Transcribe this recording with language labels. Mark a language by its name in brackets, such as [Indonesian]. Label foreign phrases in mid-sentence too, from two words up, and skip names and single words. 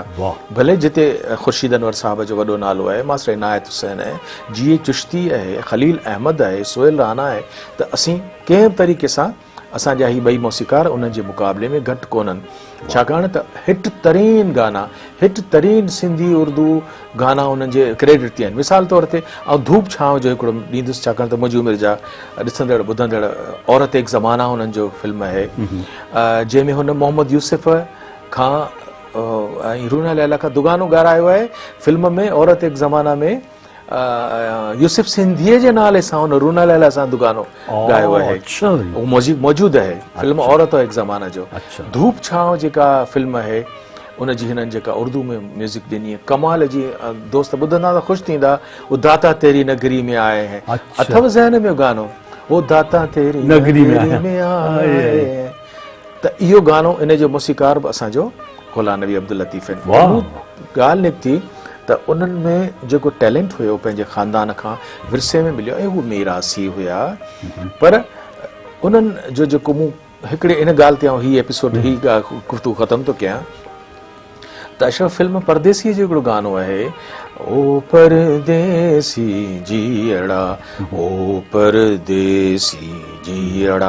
[Sindhi] भले जिते ख़ुर्शीद अनवर साहब जो वॾो नालो आहे, मास्टर इनायत हुसैन आहे, जी चिश्ती आहे, खलील अहमद आहे, सोहेल राना आहे, त असीं कंहिं तरीक़े सां असांजा ही ॿई मौसीकार उन्हनि जे मुक़ाबले में घटि कोन्हनि, छाकाणि त हिट तरीन गाना, हिट तरीन सिंधी उर्दू गाना उन्हनि जे क्रेडिट ते आहिनि। मिसाल तौर ते ऐं धूप छांव जो हिकिड़ो ॾींदुसि, छाकाणि त मुंहिंजी उमिरि जा ॾिसंदड़ ॿुधंदड़, औरत एक ज़माना हुननि जो फिल्म आहे, जंहिंमें हुन मोहम्मद यूसुफ खां ऐं रूना लैला खां दुगानो ॻारायो आहे। फिल्म में औरत एक ज़माना में यूसुफ सिंधीअ जे नाले सां हुन रूना लैला सां दुगानो ॻायो आहे, उहो मौजूदु आहे फिल्म औरत एक ज़माना जो। धूप छांव जेका फिल्म आहे उनजी हिननि जेका उर्दू में म्यूज़िक ॾिनी आहे, कमाल जी। दोस्त ॿुधंदा त ख़ुशि थींदा, [Hindi] वो दाता तेरी नगरी में आए हैं, [Sindhi] अथव ज़हन में गानो, [Hindi] वो दाता तेरी नगरी में आए, [Sindhi] त इहो गानो इन जो मौसीकार बि असांजो ग़ुलाम नबी अब्दुल लतीफ़ आहिनि। ॻाल्हि निकिती त उन्हनि में जेको टैलेंट हुयो पंहिंजे ख़ानदान खां विरसे में मिलियो, ऐं उहे मीरासी हुया। पर उन्हनि जो जेको मूं हिकिड़े इन ॻाल्हि ते ऐं हीअ एपिसोड ही गुफ़्तगू ख़तमु थो कयां त अशरफ फिल्म परदेसीअ जो हिकिड़ो गानो आहे, ओ परदेसी जीअड़ा, ओ परदेसी जीअड़ा।